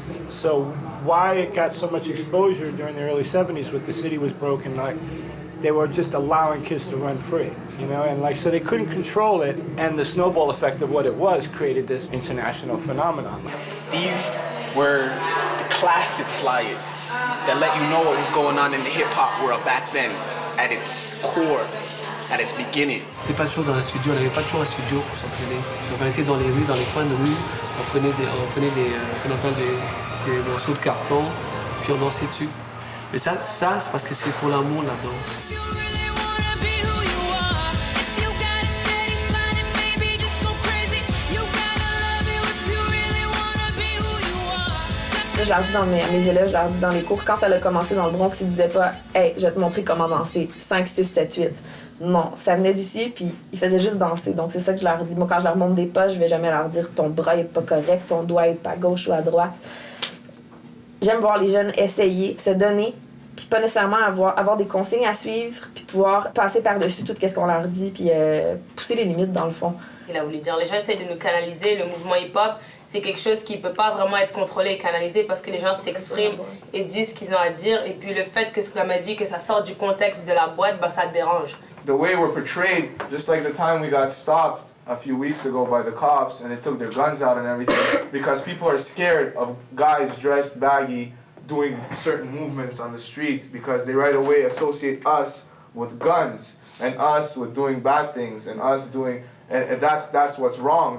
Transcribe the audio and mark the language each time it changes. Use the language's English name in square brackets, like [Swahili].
[English] So why it got so much exposure during the early 70s with the city was broken, like they were just allowing kids to run free, and like, so they couldn't control it, and the snowball effect of what it was created this international phenomenon. These were the classic flyers that let you know what was going on in the hip-hop world back then, at its core, at its beginning. [French] C'était pas toujours dans un studio, on n'avait pas toujours un studio pour s'entraîner. Donc on était dans les rues, dans les coins de rue, on prenait des morceaux de carton, puis on dansait dessus. Mais ça c'est parce que c'est pour l'amour, la danse. Je leur dis à mes élèves, je leur dis dans les cours, quand ça a commencé dans le Bronx, ils disaient pas « Hey, je vais te montrer comment danser, 5, 6, 7, 8 ». Non, ça venait d'ici, puis ils faisaient juste danser. Donc c'est ça que je leur dis. Moi, quand je leur montre des pas, je vais jamais leur dire « Ton bras est pas correct, ton doigt est pas à gauche ou à droite ». J'aime voir les jeunes essayer, se donner, puis pas nécessairement avoir des consignes à suivre, puis pouvoir passer par-dessus tout ce qu'on leur dit, puis pousser les limites dans le fond. Il a voulu dire, les gens essaient de nous canaliser, le mouvement hip-hop, c'est quelque chose qui ne peut pas vraiment être contrôlé et canalisé parce que les gens s'expriment et disent ce qu'ils ont à dire, et puis le fait que ce qu'on m'a dit, que ça sort du contexte de la boîte, bah, ça dérange. [English] The way we're portrayed, just like the time we got stopped a few weeks ago by the cops and they took their guns out and everything, because people are scared of guys dressed baggy doing certain movements on the street because they right away associate us with guns and us with doing bad things and us doing, and that's what's wrong.